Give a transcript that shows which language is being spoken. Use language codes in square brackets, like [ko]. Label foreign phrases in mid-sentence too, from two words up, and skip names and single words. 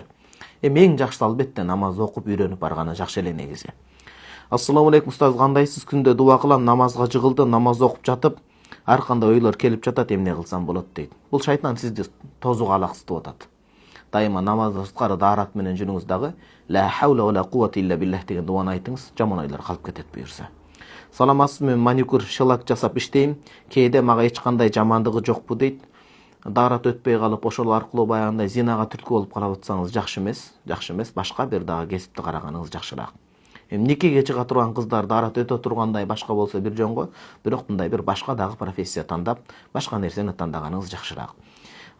[ky] Эң жакшысы албетте намаз окуп үйрөнүп барганы жакшы эле негизи. [ar] السلام عليكم [ky] устаз, кандайсыз? Күндө дуа кылам, намазга жыгылды, намаз окуп жатып, ар кандай ойлор келип жатат, эмне кылсам болот дейт. Бул шайтан сизди тозуга алаксытып атат. Дайыма намазды сырткары даарат менен жүрүңүз дагы. [ar] لا حول ولا قوة إلا بالله [ky] деген дуаны айтыңыз, жаман ойлор калып кетет буюрса. Саламатсызбы, мен маникюр, шелак жасап иштейм. Кээде мага эч кандай жамандыгы жокпу дейт. Даарат өтпөй калып, ошол аркылуу баягындай зинага түрткү болуп калып атсаңыз жакшы эмес, башка бир дагы кесипти караганыңыз жакшыраак. Никеге чыга турган кыздар даарат өтө тургандай башка болсо бир жонго, бирок мындай бир башка дагы профессия тандап, башка нерсени тандаганыңыз жакшыраак.